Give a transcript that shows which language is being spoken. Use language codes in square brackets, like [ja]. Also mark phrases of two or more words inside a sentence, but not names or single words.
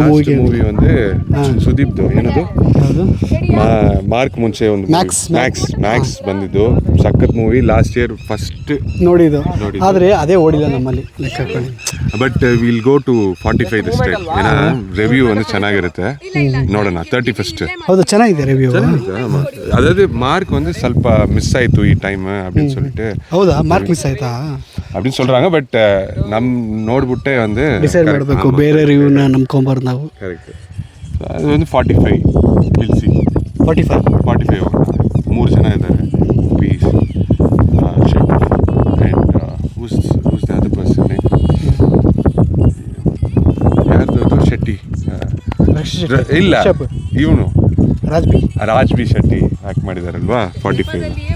[kn] ಮೂವಿ ಒಂದು ಸುದೀಪ್ದು ಏನದು ಮಾರ್ಕ್ ಮುಂಚೆ ಒಂದು ಮ್ಯಾಕ್ಸ್ ಬಂದಿದ್ದು ಸಖತ್ ಮೂವಿ. [en] last year first [kn] ನೋಡಿದ್ದು, ಆದರೆ ಅದೇ ಓಡಿಲ್ಲ ನಮ್ಮಲ್ಲಿ ಲೆಕ್ಕ ಹಾಕೊಳ್ಳಿ. [en] but will go to 45 this time. [kn] ಏನೋ ರಿವ್ಯೂ ಒಂದು ಚೆನ್ನಾಗಿರುತ್ತೆ, ನೋಡೋಣ 31st. ಹೌದು, ಚೆನ್ನಾಗಿದೆ ರಿವ್ಯೂ. ಅದಾದ್ರೆ ಮಾರ್ಕ್ ಒಂದು ಸ್ವಲ್ಪ ಮಿಸ್ ಆಯ್ತು ಈ ಟೈಮ್ [ta] அப்படின்னு சொல்லிட்டு. [kn] ಹೌದಾ? ಮಾರ್ಕ್ ಮಿಸ್ ಆಯ್ತಾ [ta] அப்படின்னு சொல்றாங்க. [kn] ಬಟ್ ನಮ್ ನೋಡ್ಬಿಟ್ಟೆ ಒಂದು ಡಿಸೈಡ್ ಮಾಡಬೇಕು, ಬೇರೆ ರಿವ್ಯೂನ ನಂಬ್ಕೊಂಬಾರ್ದು ನಾವು. ಕರೆಕ್ಟ್. ಅದು ಒಂದು 45 [en] will see. [kn] 45 3 ಜನ ಇದ್ದಾರೆ. [en] peace chef and who's the other person, [kn] ಯಾರ್ದು ಶೆಟ್ಟಿ ಇಲ್ಲ, ಇವನು ರಾಜ್ಬಿ ಶೆಟ್ಟಿ ಆ್ಯಕ್ಟ್ ಮಾಡಿದಾರಲ್ವಾ 45.